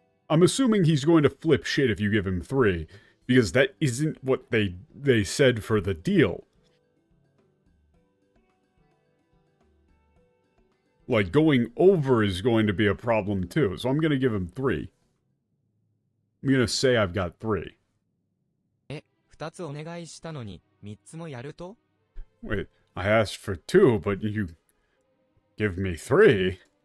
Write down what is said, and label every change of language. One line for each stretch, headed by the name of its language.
English: I'm assuming he's going to flip shit if you give him 3. Because that isn't what they said for the deal. Like, going over is going to be a problem too, so I'm gonna give him 3. I'm gonna say I've got 3.
Japanese: 2つお願いしたのに、3つもやると？
English: Wait, I asked for 2, but you give me 3?